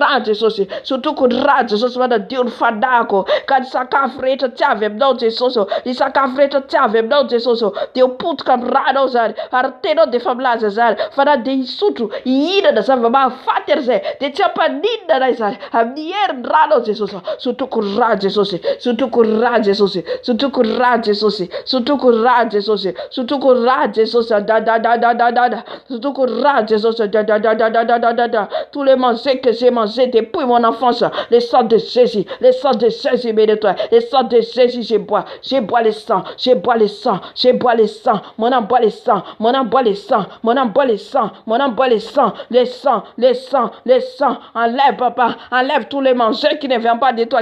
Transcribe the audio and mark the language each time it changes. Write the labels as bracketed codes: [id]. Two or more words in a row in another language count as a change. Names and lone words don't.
[mg] rano Jesosy sotroko ny rano Jesosy manadio ny fadako ka ny sakafo rehetra tsy avy aminao Jesosy ny sakafo rehetra tsy avy aminao Jesosy de potika amin'ny rano zany ary tenao de fa milaza zany fa na de isotro ihinana zava-mahafaty ary zay de tsy ampaninana nay zany amin'ny herin'ny rano Jesosy sotroko ny rano Jesosy sotroko ny rano Jesosy sotroko ny rano Jesosy sotroko ny rano Jesosy sotroko ny rano Jesosy sotroko ny rano Jesosy [fr] tous les manger que j'ai mangé depuis mon enfance le sang de Jésus bénis-toi le sang de Jésus je bois le sang je bois le sang je bois le sang mon âme boit le sang mon âme boit le sang mon âme boit le sang mon âme boit le sang enlève papa enlève tous les manger qui ne viennent pas de toi toi